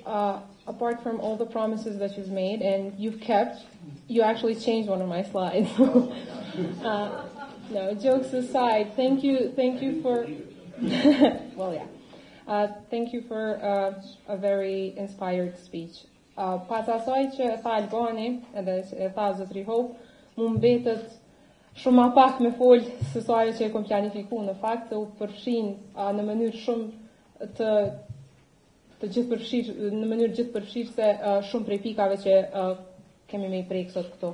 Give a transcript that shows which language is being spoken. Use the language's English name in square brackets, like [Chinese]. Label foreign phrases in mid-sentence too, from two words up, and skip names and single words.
[English] Apart from all the promises that you've made and you've kept, you actually changed one of my slides. No, jokes aside, thank you for, well, yeah. Thank you for a very inspired speech. [Albanian] Pas asaj që e tha Albani, edhe e tha Zotri Hope, mu mbetet shumë më pak me fol se sa ajo që e kom planifikuar në fakt, se u përfshin në mënyrë shumë të gjithëpërfshirë, në mënyrë gjithëpërfshirëse shumë prej pikave që kemi me i prek sot këto.